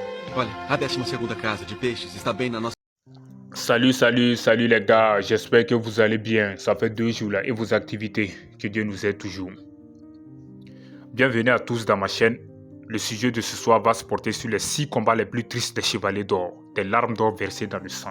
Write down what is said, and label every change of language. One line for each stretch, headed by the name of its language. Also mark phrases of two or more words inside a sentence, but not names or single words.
Portuguese: Olha, a 12ª casa de peixes está bem na nossa...
French: Salut les gars, j'espère que vous allez bien. Ça fait 2 jours là et vos activités, que Dieu nous aide toujours. Bienvenue à tous dans ma chaîne. Le sujet de ce soir va se porter sur les 6 combats les plus tristes des chevaliers d'or, des larmes d'or versées dans le sang.